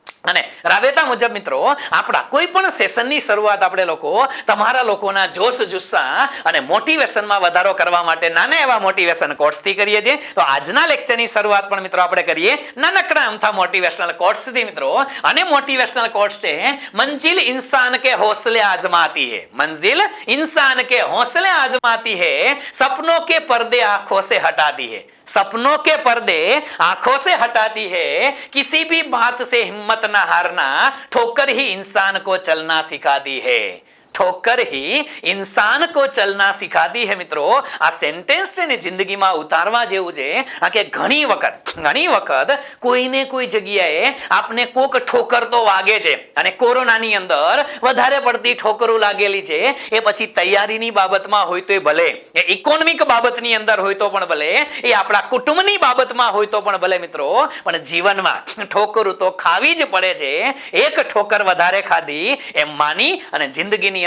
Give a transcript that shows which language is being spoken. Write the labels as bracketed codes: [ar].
[gu] અને રાબેતા મુજબ મિત્રો આપણા કોઈ પણ સેશનની શરૂઆત આપણે લોકો તમારા લોકોના જોશ જુસ્સા અને મોટિવેશનમાં વધારો કરવા માટે નાના એવા મોટિવેશન કોટ્સથી કરીએ છીએ. તો આજના લેક્ચરની શરૂઆત પણ મિત્રો આપણે કરીએ નાનકડા અમથા મોટિવેશનલ કોટ્સથી મિત્રો. અને મોટિવેશનલ કોટ્સ છે [hi] મંજિલ इंसान के हौसले आजमाती है, मंजिल इंसान के हौसले आजमाती है, सपनों के पर्दे आंखों से हटाती है, सपनों के पर्दे आंखों से हटाती है, किसी भी बात से हिम्मत ना हारना, ठोकर ही इंसान को चलना सिखाती है, ठोकर ही इंसान को चलना सिखाती है. [gu] મિત્રો આ સેન્ટેન્સ છે ને જિંદગીમાં ઉતારવા જેવું છે. કે ઘણી વખત કોઈને કોઈ જગ્યાએ આપને કોક ઠોકર તો વાગે છે. અને કોરોનાની અંદર વધારે પડતી ઠોકરો લાગેલી છે. એ પછી તૈયારીની બાબતમાં હોય તોય ભલે, એ ઇકોનોમિક બાબતની અંદર હોય તો પણ ભલે, એ આપણા કુટુંબની બાબતમાં હોય તો પણ ભલે મિત્રો, પણ જીવનમાં ઠોકરો તો ખાવી જ પડે છે. એક ઠોકર વધારે ખાધી એમ માની અને જિંદગીની